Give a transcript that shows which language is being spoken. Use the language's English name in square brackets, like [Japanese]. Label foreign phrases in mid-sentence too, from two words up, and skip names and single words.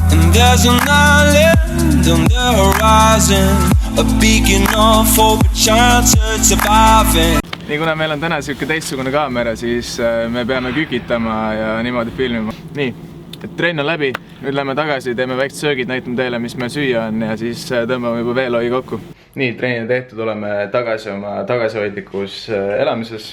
[English] And there's an island on the horizon, a beacon of hope, a chance at surviving. [Estonian] Nii kuna meil on täna siuke teistsugune kaamera, siis me peame kükitama ja niimoodi filmima. Nii, et trenn on läbi, nüüd lähme tagasi, teeme väiksed söögid, näitame teile, mis meil süüa on ja siis tõmbame juba veelhoiu kokku. Nii, trennid tehtud, oleme tagasi oma tagasihoidlikus elamises.